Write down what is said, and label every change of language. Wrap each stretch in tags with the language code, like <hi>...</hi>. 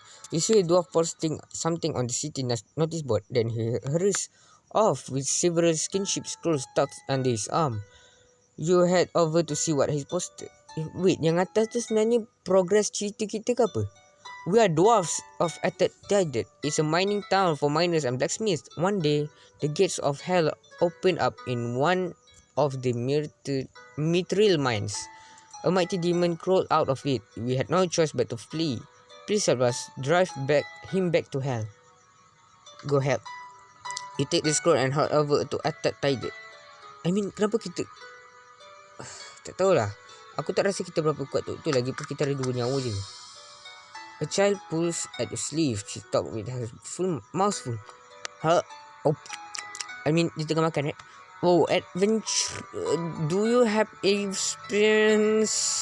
<en>You see a dwarf posting something on the city notice board. Then he hurries off with several skinship scrolls tucked under his arm. You head over to see what he's posted.</en> <ms>Wait, yang atas tu sebenarnya progress cerita kita ke apa?</ms> <en>We are dwarfs of Ayat. It's a mining town for miners and blacksmiths. One day, the gates of hell open up in one of the mithril mines. A mighty demon crawled out of it. We had no choice but to flee. Please help us drive him back to hell. Go help. You take the scroll and head over to Ayat.</en> <ms>Kenapa kita tak tahulah. Aku tak rasa kita berapa kuat tu. Tu lagi pun kita ada 2 nyawa je.</ms> <en>A child pulls at your sleeve. She talked with her mouth full.</en> <ms>Dia tengah makan,</ms> <en>right? Oh, adventure. Do you have experience?</en>